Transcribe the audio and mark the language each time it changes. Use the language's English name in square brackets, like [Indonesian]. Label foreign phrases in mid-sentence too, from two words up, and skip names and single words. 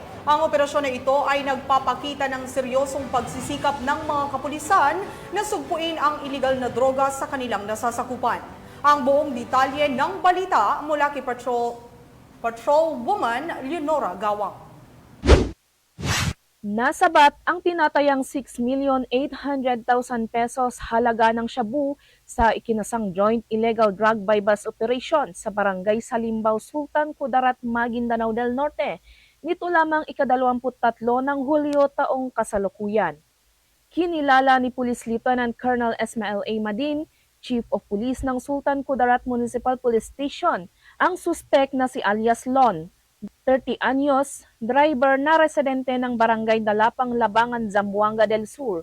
[Filipino] Ang operasyon na ito ay nagpapakita ng seryosong pagsisikap ng mga kapulisan na sugpuin ang iligal na droga sa kanilang nasasakupan. Ang buong detalye ng balita mula kay Patrolwoman Leonora Gawang. Nasabat ang tinatayang 6,800,000 pesos halaga ng shabu sa ikinasang [English] Joint Illegal Drug Bypass Operation [Filipino] sa Barangay Salimbao, Sultan Kudarat, Maguindanao del Norte nito lamang ika-23 ng Hulyo taong kasalukuyan. Kinilala ni [English] Police Lieutenant Colonel [Filipino] Ismael A. Madin, [English] Chief of Police [Filipino] ng Sultan Kudarat Municipal Police Station, ang suspek na si alias Lon, 30 anyos, driver na residente ng Barangay Dalapang, Labangan, Zamboanga del Sur.